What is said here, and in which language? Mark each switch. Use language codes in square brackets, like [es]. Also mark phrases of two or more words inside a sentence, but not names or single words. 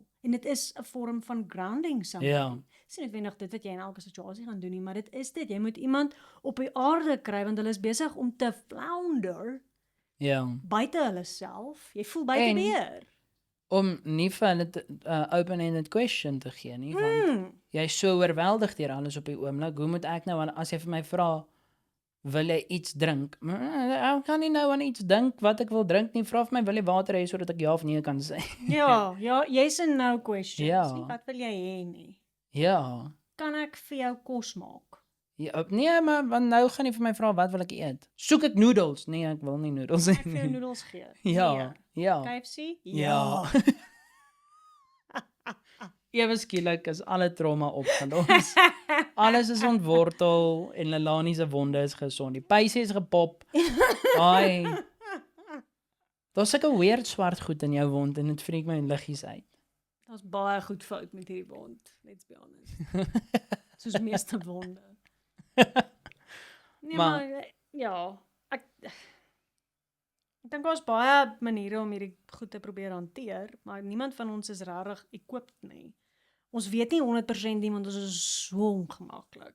[af] En dit is 'n vorm van [en] grounding something. [af] ja, Dis nie noodwendig dit wat jy in elke situasie gaan doen nie, maar dit is dit. Jy moet iemand op die aarde kry want hulle is besig om te flounder ja. buite hulle self. Jy voel buite En- beheer. Om nie vir hulle 'n [en] open-ended question [af] te gee nie, want jy is so oorweldig deur alles op die oomblik. Hoe moet ek nou, as jy vir my vra, wil jy iets drink? Ek kan nie nou aan iets dink wat ek wil drink nie. Vra vir my, wil jy water hê sodat ek ja of nee kan sê? Ja, jy's 'n [en] no question. [af] Ja. Nie wat wil jy hê nie? Ja. Kan ek vir jou kos maak? Ja, nee, maar want nou gaan jy vir my vra wat wil ek eet? Soek ek noodles? Nee, ek wil nie noodles hê Ek vir jou nie. noedels gee. Ja, Nee. ja. KFC? Ja. Ewe skielik is alle trauma opgelos. Alles is ontwortel en Lelanie se wonde is gesond. Die peisie is gepop. Ai. Daar's sulke weird swart goed in jou wond en dit freak my liggies uit. Daar's baie goed fout met hierdie wond, [en] let's be honest. [af] Soos meeste wonde. Nee, maar ja, ek dink daar's baie maniere om hierdie goed te probeer hanteer, maar niemand van ons is regtig equipped nie. Ons weet nie 100% nie, want ons is so ongemaklik.